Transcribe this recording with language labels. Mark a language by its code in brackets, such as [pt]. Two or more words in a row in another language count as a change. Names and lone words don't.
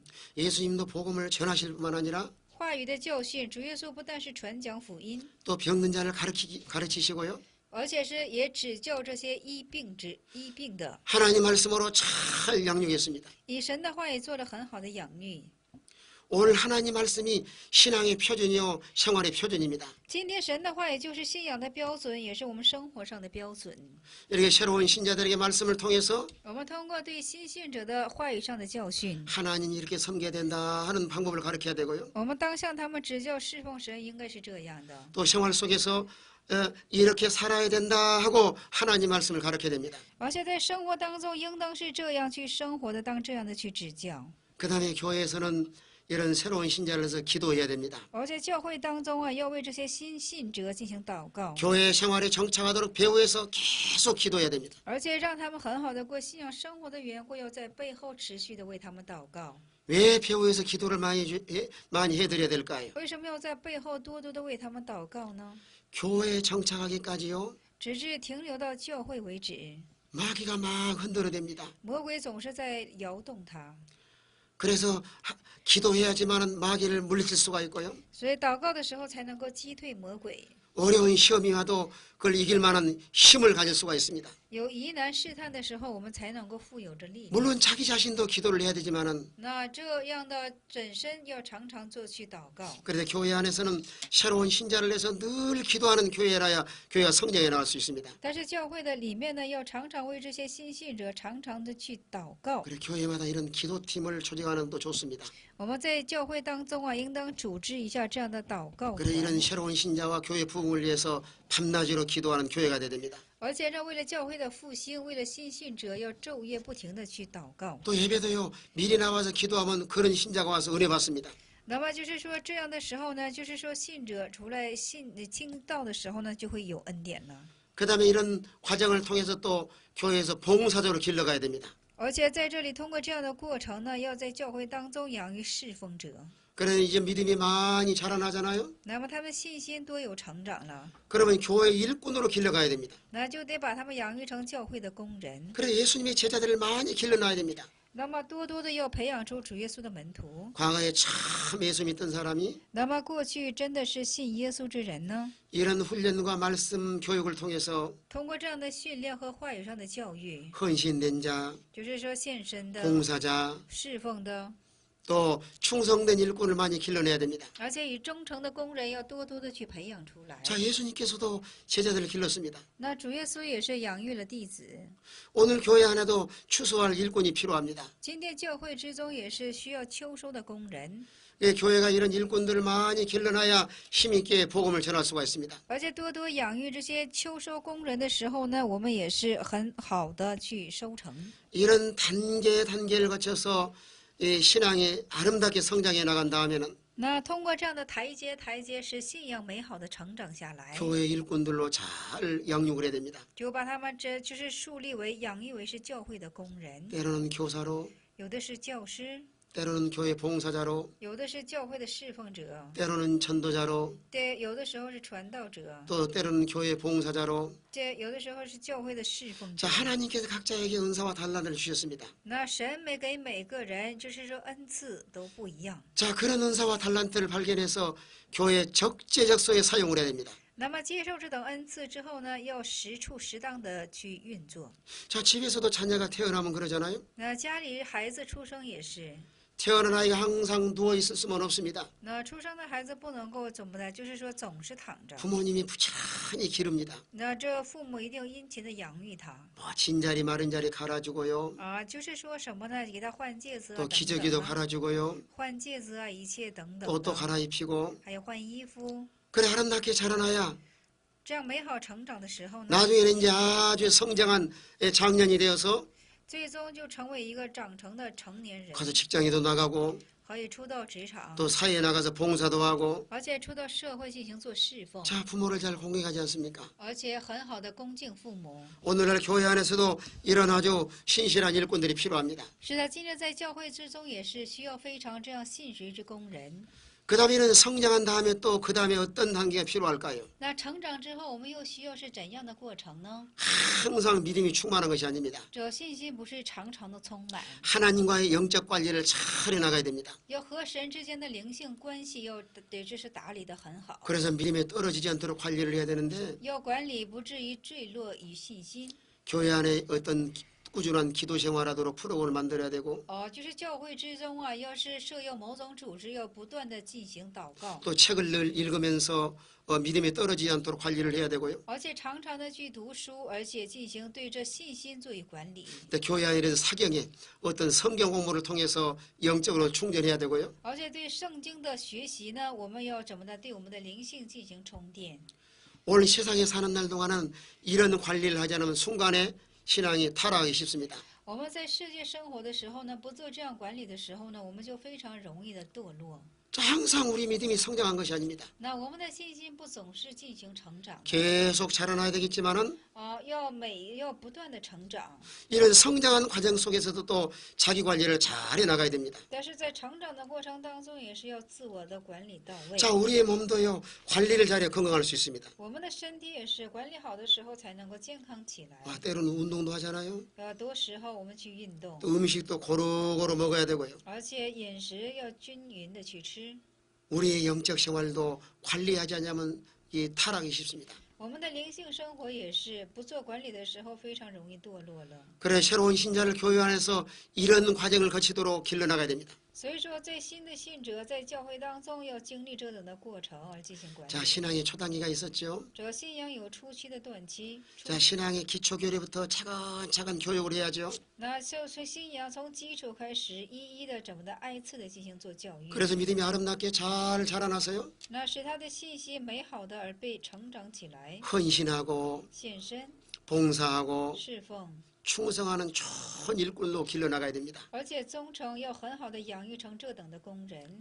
[ko] 예수님도 복음을 전하실 뿐만 아니라 [zh] 话语的教训，主耶稣不但是传讲福音， [ko] 또 병든 자를 가르치시고요. [zh] 而且是也指教这些医病的， [ko] 하나님 말씀으로 잘 양육했습니다. [zh] 以神的话语做了很好的养育。 [ko] 오늘 하나님 말씀이 신앙의 표준이요 생활의 표준입니다. [zh] 今天神的话语就是信仰的标准，也是我们生活上的标准。 [ko] 이렇게 새로운 신자들에게 말씀을 통해서 [zh] 我们通过对新信者的话语上的教训， [ko] 하나님이 이렇게 섬겨야 된다 하는 방법을 가르쳐야 되고요. [zh] 我们当向他们指教侍奉神，应该是这样的。 [ko] 또 생활 속에서 이렇게 살아야 된다 하고 하나님 말씀을 가르쳐야 됩니다. [zh] 而且在生活当中，应当是这样去生活的，当这样的去指教。 [ko] 그 다음에 교회에서는 이런 새로운 신자를 해서 기도해야 됩니다. [zh] 而且教会当中啊，要为这些新信者进行祷告， [ko] 교회 생활에 정착하도록 배후에서 계속 기도해야 됩니다. [zh] 而且让他们很好的过信仰生活的缘故，要在背后持续的为他们祷告。 [ko] 왜 배후에서 기도를 많이 해드려야 될까요? [zh] 为什么要在背后多多的为他们祷告呢？ [ko] 교회에 정착하기까지요. [zh] 直至停留到教会为止， [ko] 마귀가 막 흔들어댑니다. [zh] 魔鬼总是在摇动他。 [ko] 그래서 기도해야지만 마귀를 물리칠 수가 있고요. [zh] 所以祷告的时候才能够击退魔鬼。 [ko] 어려운 시험이 와도 그걸 이길 만한 힘을 가질 수가 있습니다. [zh] 有疑难试探的时候，我们才能够富有着力量。 [ko] 물론 자기 자신도 기도를 해야 되지만은 [zh] 那这样的本身要常常做去祷告。 [ko] 그래도 교회 안에서는 새로운 신자를 내서 늘 기도하는 교회라야 교회가 성장해 나갈 수 있습니다. [zh] 但是教会的里面呢，要常常为这些新信者常常的去祷告。 [ko] 그래 교회마다 이런 기도팀을 조직하는 것도 좋습니다. [zh] 我们在教会当中啊，应当组织一下这样的祷告 [ko] 그래 [zh] 团 [ko] 이런 새로운 신자와 교회 부흥을 위해서 밤낮으로 기도하는 교회가 돼야 됩니다. [zh] 而且呢，为了教会的复兴，为了新信者，要昼夜不停的去祷告。 [ko] 또 예배도요 미리 나와서 기도하면 그런 신자가 와서 은혜 받습니다. [zh] 那么就是说，这样的时候呢，就是说信者出来听道的时候呢，就会有恩典了。 [ko] 그 다음에 이런 과정을 통해서 또 교회에서 봉사적으로 길러가야 됩니다. [zh] 而且在这里，通过这样的过程呢，要在教会当中养育侍奉者。 [ko] 그래 이제 믿음이 많이 자라나잖아요. [zh] 那么他们信心多有成长了， [ko] 그러면 교회 일꾼으로 길러가야 됩니다. [zh] 那就得把他们养育成教会的工人。 [ko] 그래 예수님의 제자들을 많이 길러놔야 됩니다. [zh] 那么多多的要培养出主耶稣的门徒。 [ko] 과거에 참 예수 믿던 사람이 [zh] 那么过去真的是信耶稣之人呢？ [ko] 이런 훈련과 말씀 교육을 통해서 [zh] 通过这样的训练和话语上的教育， [ko] 헌신된 자, [zh] 就是说献身的、 [ko] 봉사자, [zh] 侍奉的， [ko] 또 충성된 일꾼을 많이 길러내야 됩니다. [zh] 而且以忠诚的工人要多多的去培养出来。 [ko] 자, 예수님께서도 제자들을 길렀습니다. [zh] 那主耶稣也是养育了弟子。 [ko] 오늘 교회 안에도 추수할 일꾼이 필요합니다. [zh] 今天教会之中也是需要秋收的工人， [ko] 예, 교회가 이런 일꾼들을 많이 길러놔야 힘있게 복음을 전할 수가 있습니다. [zh] 而且多多养育这些秋收工人的时候呢，我们也是很好的去收成。 [ko] 이런 단계를 거쳐서 이 신앙이 아름답게 성장해 나간 다음에는 [zh] 那通过这样的台阶，使信仰美好的成长下来， [ko] 교회 일꾼들로 잘 양육을 해야 됩니다. [zh] 就把他们这就是树立为养育为是教会的工人， [ko] 때로는 교사로, [zh] 有的是教师， [ko] 때로는 교회 봉사자로, [zh] 有的是教会的侍奉者， [ko] 때로는 전도자로, [zh] 对，有的时候是传道者， [ko] 또 때로는 교회 봉사자로. [zh] 这有的时候是教会的侍奉 [ko] 자, [zh] 者。 [ko] 하나님께서 각자에게 은사와 단란을 주셨습니다. [zh] 那神给每个人，就是说恩赐都不一样。 [ko] 자, 그런 은사와 달란트를 발견해서 교회 적재적소에 사용을 해야 됩니다. [zh] 那么接受这等恩赐之后呢，要实处适当的去运作。 [ko] 자, 집에서도 자녀가 태어나면 그러잖아요. [zh] 那家里孩子出生也是， [ko] 태어난 아이가 항상 누워 있을 수는 없습니다. [zh] 那出生的孩子不能够怎么的，就是说总是躺着。 [ko] 부모님이 부지런히 기릅니다. [zh] 那这父母一定殷勤的养育他 [ko] 뭐 진자리 마른 자리 갈아주고요. [zh] 啊，就是说什么呢？给他换戒指啊， [ko] 또 [zh] 等 [ko] 기저귀도 [zh] 等啊， [ko] 갈아주고요. [zh] 换戒指啊，一切等等 [ko] 또 [zh] 的， [ko] 갈아입히고. [zh] 还有换衣服。 [ko] 그래 아름답게 자라나야 [zh] 这样美好成长的时候呢， [ko] 나중에는 이제 아주 성장한 장년이 되어서 [zh] 最终就成为一个长成的成年人， [ko] 가서 직장에도 나가고 [zh] 可以出到职场， [ko] 또 사회에 나가서 봉사도 하고 [zh] 而且出到社会进行做侍奉， [ko] 자 부모를 잘 공경하지 않습니까? [zh] 而且很好的恭敬父母。 [ko] 오늘날 교회 안에서도 이런 아주 신실한 일꾼들이 필요합니다. [zh] 是的，今日在教会之中也是需要非常这样信实之工人。 [ko] 그 다음에는 성장한 다음에 또 그 다음에 어떤 단계가 필요할까요? [zh] 那成长之后，我们又需要是怎样的过程呢？ [ko] 항상 믿음이 충만한 것이 아닙니다. [zh] 这信心不是常常的充满， [ko] 하나님과의 영적 관리를 잘 해나가야 됩니다. [zh] 要和神之间的灵性关系要得这是打理得很好， [ko] 그래서 믿음에 떨어지지 않도록 관리를 해야 되는데 [zh] 要管理不至于坠落与信心。 [ko] 교회 안에 어떤 꾸준한 기도 생활하도록 프로그램을 만들어야 되고 [zh] 就是教会之中啊，要是设有某种组织，要不断的进行祷告， [ko] 또 책을 늘 읽으면서 믿음에 떨어지지 않도록 관리를 해야 되고요. [zh] 而且常常的去读书，而且进行对这信心做以管理， [ko] 근데 교회 안에서 사경에 어떤 성경 공부를 통해서 영적으로 충전해야 되고요. [zh] 而且对圣经的学习呢，我们要怎么的对我们的灵性进行充电。 [ko] 오늘 세상에 사는 날 동안은 이런 관리를 하지 않으면 순간에 신앙이 타락하기 쉽습니다. [zh] 我们在世界生活的时候呢，不做这样管理的时候呢，我们就非常容易的堕落。 [ko] 항상 우리 믿음이 성장한 것이 아닙니다. [zh] 那我们的信心不总是进行成长， [ko] 계속 자라나야 되겠지만은 [zh] 要不断的成长。 [ko] 이런 성장한 과정 속에서도 또 자기 관리를 잘 해나가야 됩니다. [zh] 但是在成长的过程当中，也是要自我的管理到位。 [ko] 자, 우리의 몸도요 관리를 잘해 건강할 수 있습니다. [zh] 我们的身体也是管理好的时候才能够健康起来。 [ko] 때로는 운동도 하잖아요. [zh] 多时候我们去运动， [ko] 또 음식도 고루고루 먹어야 되고요. [zh] 而且饮食要均匀的去吃。 [ko] 우리의 영적 생활도 관리하지 않으면 이 타락이 쉽습니다. [zh] 我们的灵性生活也是不做管理的时候，非常容易堕落了。 [ko] 그래 새로운 신자를 교회 안에서 이런 과정을 거치도록 길러나가야 됩니다. [zh] 所以说，在新的信者在教会当中要经历这等的过程而进行管理。 [ko] 자, 신앙의 초단기가 있었죠. [zh] 这信仰有初期的短期， [ko] 자, 신앙의 기초교리부터 차근차근 교육을 해야죠. [zh] 那就是信仰从基础开始，一一的怎么的挨次的进行做教育， [ko] 그래서 믿음이 아름답게 잘 자라나서요. [zh] 那使他的信息美好的而被成长起来， [ko] 헌신하고 [zh] 献身、 [ko] 봉사하고 [zh] 侍奉， [ko] 충성하는 좋은 일꾼로 길러나가야 됩니다. [zh] 而且忠诚要很好的养育成这等的工人。